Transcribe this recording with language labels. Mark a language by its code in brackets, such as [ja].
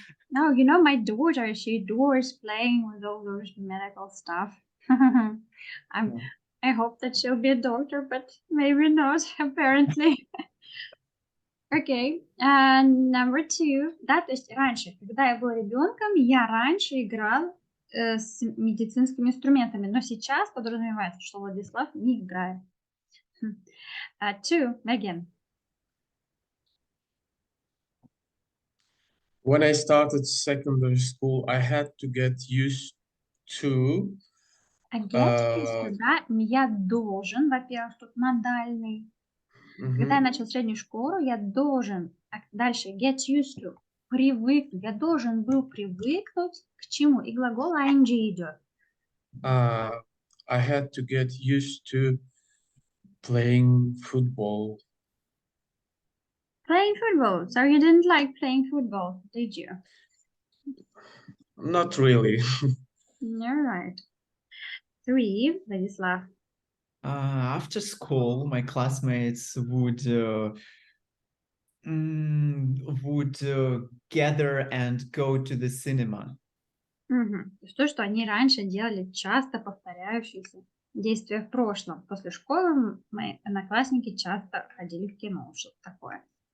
[en] No, you know, my daughter, she adores playing with all those medical stuff. I hope that she'll be a doctor, but maybe not, apparently. Okay, and number 2. [ru] Да, то есть раньше, когда я была ребенком, я раньше играл с медицинскими инструментами, но сейчас подразумевается, что Владислав не играет. [en] 2, Megan. When I started secondary school, I had to get used to [ru] Get used to, да, я должен, во-первых, тут модальный. Когда я начал среднюю школу, я должен, дальше get used to, привыкнуть, я должен был привыкнуть к чему? И глагол ing идет. [en] I had to get used to playing football. Playing football. So you didn't like playing football, did you? Not really. All right. 3, Vladislav. After school, my classmates would gather and go to the cinema. [ru] То, что они раньше делали часто повторяющиеся действия в прошлом. После школы мои одноклассники часто ходили в кино, что-то такое.